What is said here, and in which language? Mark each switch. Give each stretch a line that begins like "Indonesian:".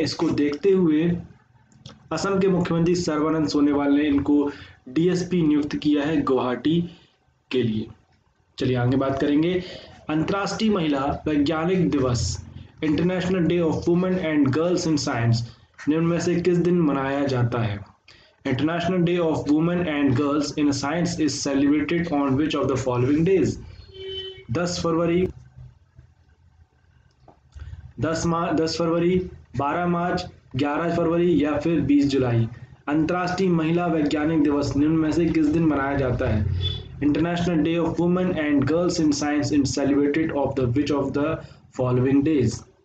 Hindi: इसको देखते हुए असम के मुख्यमंत्री सर्बानंद सोनोवाल ने इनको डीएसपी नियुक्त किया है गुवाहाटी के लिए। चलिए आगे बात करेंगे। अंतर्राष्ट्रीय महिला वैज्ञानिक दिवस, international day of women and girls in science, निम्न में से किस दिन मनाया जाता है?
English: International Day of Women and Girls in Science is celebrated on which of the following days?
Hindi: 10 फरवरी, 10 फरवरी, 12 मार्च, 11 फरवरी या फिर 20 जुलाई। अंतर्राष्ट्रीय महिला वैज्ञानिक दिवस निम्न में से किस दिन मनाया जाता है?
English: International day of women and girls in science is celebrated of the which of the following days.